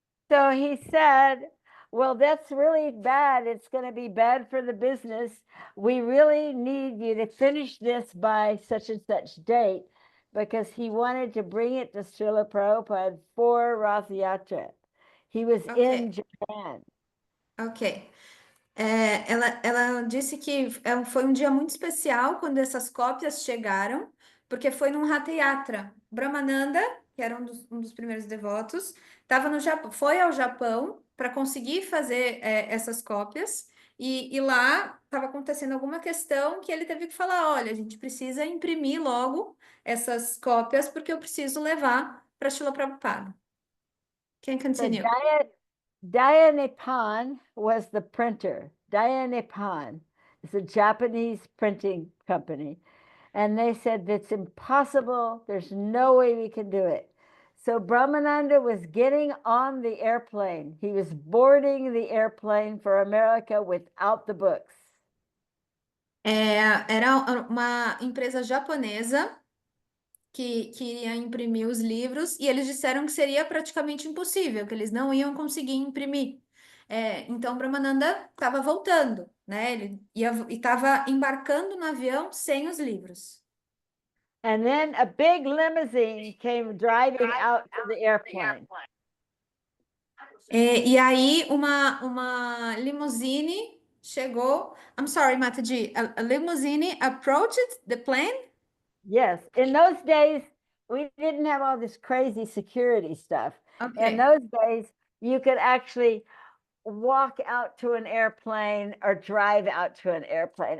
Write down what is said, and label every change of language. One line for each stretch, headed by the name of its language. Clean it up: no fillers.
English: so he said, well, that's really bad. It's going to be bad for the business. We really need you to finish this by such and such date because he wanted to bring it to Srila Prabhupada for Rath Yatra. He was in Ok, Japan. ok.
Portuguese: Ela disse que foi um dia muito especial quando essas cópias chegaram, porque foi num Hatha Yatra. Brahmananda, que era um dos primeiros devotos, no Japão, foi ao Japão para conseguir fazer essas cópias, e lá estava acontecendo alguma questão que ele teve que falar: olha, a gente precisa imprimir logo essas cópias, porque eu preciso levar para Srila Prabhupada.
English: Can So continue. Daya was the printer. Daya Nippon is a Japanese printing company. And they said it's impossible. There's no way we can do it. So Brahmananda was getting on the airplane. He was boarding the airplane for America without the books.
Portuguese: Era uma empresa japonesa que iria imprimir os livros, e eles disseram que seria praticamente impossível, que eles não iam conseguir imprimir. Então, Brahmananda estava voltando, né? Ele estava embarcando no avião sem os livros.
English: And then a big limousine came driving out to the airplane.
Portuguese: E aí, uma limusine chegou.
English: I'm sorry, Mataji. A limousine approached the plane. Yes. In those days, we didn't have all this crazy security stuff. In Ok, those days, you could actually walk out to an airplane or drive out to an airplane.